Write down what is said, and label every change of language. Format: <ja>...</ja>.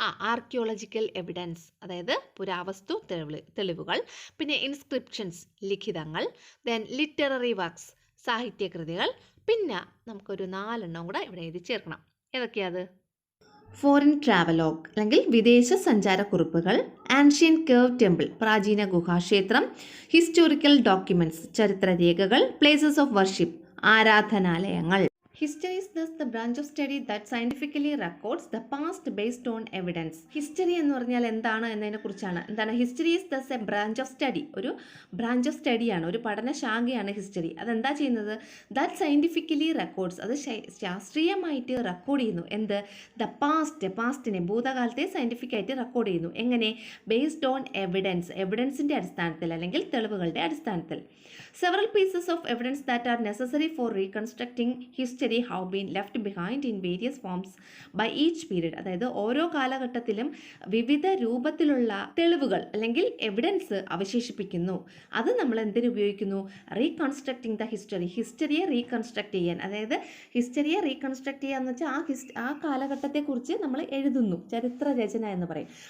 <ml>Archaeological evidence, അതായത് പുരാവസ്തു തെളിവുകൾ, പിന്നെ ഇൻസ്ക്രിപ്ഷൻസ്, ലിഖിതങ്ങൾ, ദെൻ ലിറ്റററി വർക്ക്സ്, സാഹിത്യകൃതികൾ, പിന്നെ നമുക്കൊരു 4 എണ്ണം കൂടെ ഇവിടെ എഴുതി ചേർക്കണം. ഏതൊക്കെയാണ്? ഫോറിൻ ട്രാവലോഗ് അല്ലെങ്കിൽ വിദേശ സഞ്ചാരക്കുറിപ്പുകൾ, ആൻഷ്യൻ കേവ് ടെമ്പിൾ പ്രാചീന ഗുഹാക്ഷേത്രം, historical documents ചരിത്രരേഖകൾ, places of worship ആരാധനാലയങ്ങൾ.</ml> <en>History is thus the branch of study that scientifically records the past based on evidence.</en> <ml>History എന്ന് പറഞ്ഞാൽ എന്താണ് എന്നതിനെ കുറിച്ചാണ്. എന്താണ്</ml> <en>history is thus a branch of study,</en> <ml>ഒരു branch of സ്റ്റഡിയാണ്, ഒരു പഠനശാഖയാണ് ഹിസ്റ്ററി. അതെന്താ ചെയ്യുന്നത്?</ml> <en>that scientifically records,</en> <ml>അത് ശാസ്ത്രീയമായിട്ട് റെക്കോർഡ് ചെയ്യുന്നു. എന്ത്? ദ പാസ്റ്റിനെ, ഭൂതകാലത്തെ സയൻറ്റിഫിക്കായിട്ട് റെക്കോർഡ് ചെയ്യുന്നു. എങ്ങനെ? ബേസ്ഡ് ഓൺ എവിഡൻസിൻ്റെ അടിസ്ഥാനത്തിൽ അല്ലെങ്കിൽ തെളിവുകളുടെ അടിസ്ഥാനത്തിൽ.</ml> <en>Several pieces of evidence that are necessary for reconstructing history have been left behind in various forms by each period.</en> <ml>അതായത് ഓരോ കാലഘട്ടത്തിലും വിവിധ രൂപത്തിലുള്ള തെളിവുകൾ അല്ലെങ്കിൽ എവിഡൻസ് അവശേഷിപ്പിക്കുന്നു. അത് നമ്മൾ എന്തിനു ഉപയോഗിക്കുന്നു? റീകൺസ്ട്രക്റ്റിംഗ് ദ ഹിസ്റ്ററിയെ റീകൺസ്ട്രക്ട് ചെയ്യാൻ. അതായത് ഹിസ്റ്ററിയെ റീകൺസ്ട്രക്ട് ചെയ്യുക എന്ന് വെച്ചാൽ ആ കാലഘട്ടത്തെക്കുറിച്ച് നമ്മൾ എഴുതുന്നു, ചരിത്ര രചന എന്ന് പറയും.</ml>